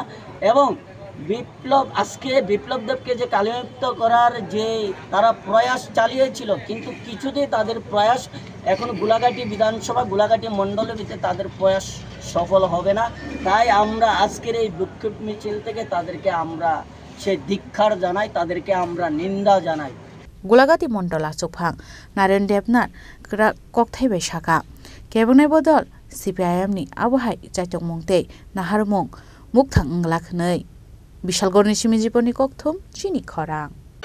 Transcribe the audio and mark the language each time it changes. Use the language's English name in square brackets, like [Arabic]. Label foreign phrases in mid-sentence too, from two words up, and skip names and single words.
[Bangla] এবং আজকে বিপ্লব দেবকে যে কালিমালিপ্ত করার যে তারা প্রয়াস চালিয়েছিল কিন্তু কিছুতেই তাদের প্রয়াস এখন গোলাঘাটি বিধানসভা গোলাঘাটি মণ্ডলের ভিতরে তাদের প্রয়াস সফল হবে না। তাই আমরা আজকের এই বিক্ষোভ মিছিল থেকে তাদেরকে আমরা সে ধিক্ষার জানাই, তাদেরকে আমরা নিন্দা জানাই। [Kok Borok] গোলাঘাটি মণ্ডল আচকফাং नारायण देबनाथ कक्थाइबाय साका केबनाय बदल सीपीआईएमनि आबहाय जायतक मुंते नाहारमुं मुक्थां लाखनै बिशालगड़नि सिमिजिपनि कक्थुम चिनि खरां।